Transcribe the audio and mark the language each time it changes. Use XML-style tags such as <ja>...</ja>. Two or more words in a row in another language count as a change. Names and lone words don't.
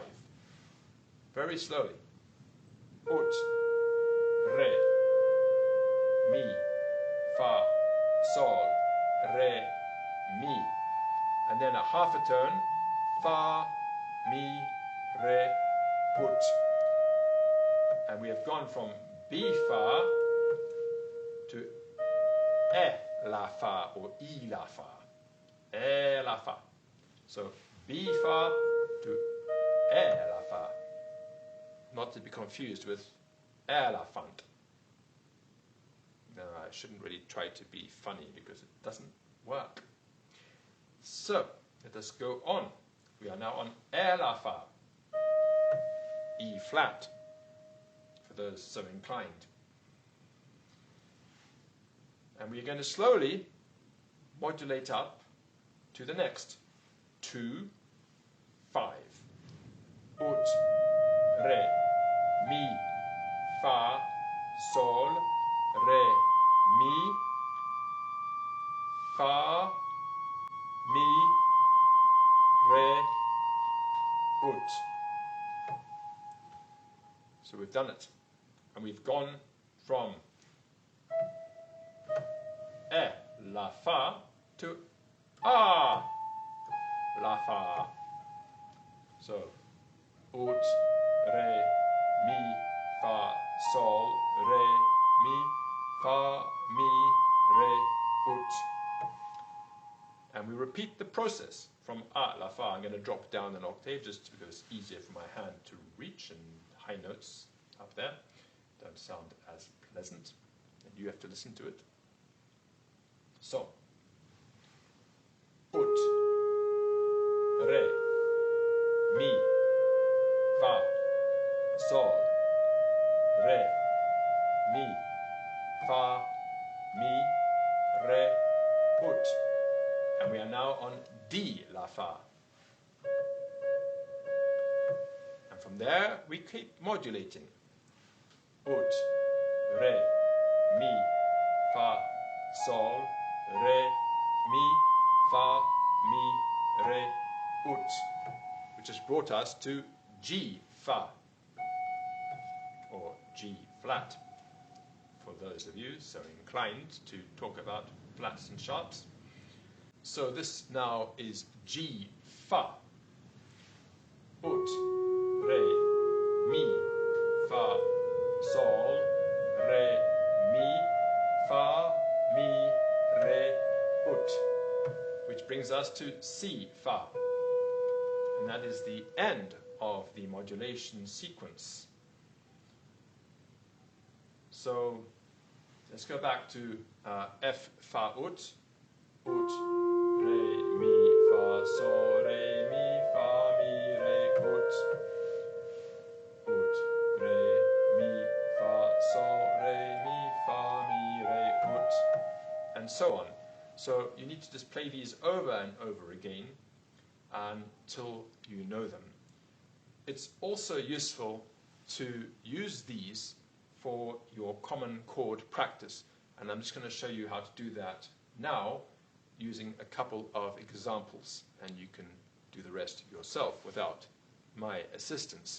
<en>Very slowly. Ut, Re, Mi, Fa, Sol, Re, Mi. And then a half a tone, Fa, Mi, Re, Ut. And we have gone from B Fa to E La Fa or I La Fa. E La Fa. So B Fa to E La Fa. Not to be confused with Elephant. No, I shouldn't really try to be funny because it doesn't work. So, let us go on. We are now on E La Fa, E flat, for those so inclined. And we're going to slowly modulate up to the next 2, 5. Ut, re, mi, fa, sol, re, mi, fa, mi, re, ut. So we've done it. And we've gone from E, La, Fa to A, La, Fa. So, ut, re, mi, fa, sol, re, mi, fa, mi, re, ut. And we repeat the process from A, La, Fa. I'm going to drop down an octave just because it's easier for my hand to reach, and high notes up there don't sound as pleasant, and you have to listen to it. So, ut, re, mi, fa, sol, re, mi, fa, mi, re, ut. And we are now on D, La, Fa. And from there we keep modulating. Ut, re, mi, fa, sol, re, mi, fa, mi, re, ut, which has brought us to G, Fa, or G flat, for those of you so inclined to talk about flats and sharps. So this now is G, Fa. Ut, re, mi, fa, sol, re, mi, fa, mi, re, ut, which brings us to C, Fa. And that is the end of the modulation sequence. So let's go back to F, Fa, ut, ut, re, mi, fa, sol, re, mi, fa, mi, re, ut, ut, re, mi, fa, sol, re, mi, fa, mi, re, ut, and so on. So you need to just play these over and over again until you know them. It's also useful to use these for your common chord practice, and I'm just going to show you how to do that now using a couple of examples, and you can do the rest yourself without my assistance.</en>